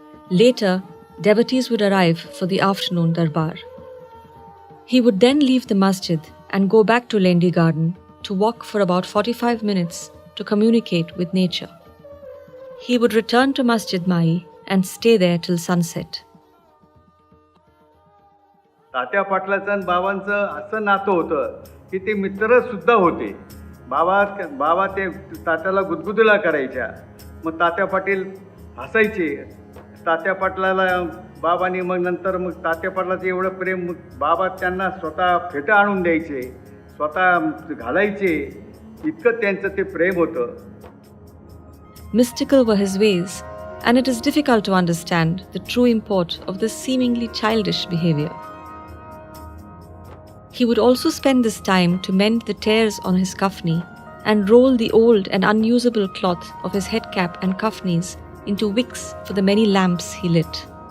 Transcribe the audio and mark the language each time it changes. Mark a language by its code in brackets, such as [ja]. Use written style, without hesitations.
[en] Later, devotees would arrive for the afternoon darbar. He would then leave the masjid and go back to Lendi garden to walk for about 45 minutes to communicate with nature. He would return to Masjid Mai and stay there till sunset. [mr] तात्या पाटलाचं आणि बाबांचं असं नातं होतं की ते मित्र सुद्धा होते. बाबा ते तात्याला गुदगुदला करायच्या. मग तात्या पाटील हसायचे. तात्या पाटलाला बाबांनी मग नंतर मग तात्या पाटलाचं एवढं प्रेम, बाबा त्यांना स्वतः फेटा आणून द्यायचे, स्वतः घालायचे. इतकं त्यांचं ते प्रेम होतं. [en] Mystical were his ways, and it is difficult to understand the true import of this seemingly childish behavior. He would also spend this time to mend the tears on his kafni and roll the old and unusable cloth of his head cap and kafnis into wicks for the many lamps he lit.